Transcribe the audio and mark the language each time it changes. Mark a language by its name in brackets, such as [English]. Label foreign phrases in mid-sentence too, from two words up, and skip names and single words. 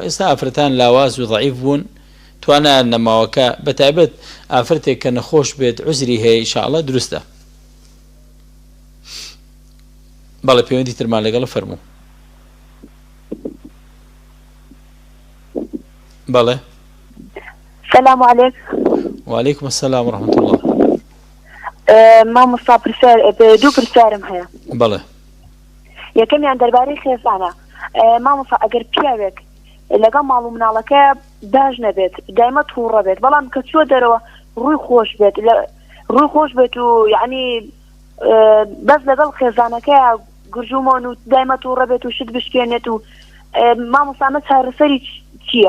[Central Kurdish] ئێستا ئافرەتان لاواز و ضعیف بوون توانایان نەماوەکە بەتایبەت ئافرەتێک کە نەخۆش بێت عوزری هەیە ئینشاءڵڵا دروستە. بەڵێ پەیوەندی ترمان لەگەڵ فەرموو. بەڵێ. [Arabic] السلام عليكم. وعليكم السلام ورحمة الله. [Central Kurdish] مامۆستا دوو پرسیارم هەیە. بەڵێ. یەکەمیان دەربارەی خێزانە. مامۆستا ئەگەر پیاوێک لەگەڵ ماڵ و مناڵەکە باش نەبێت دایمە تووڕە بێت بەڵام کە چوە دەرەوە ڕووی خۆش بێت و یعنی بەس لەگەڵ خێزانەکە گرژومۆن و دایمە تووڕە بێت و شت بشکێنێت و مامۆستا ئەمە چارەسەری چییە؟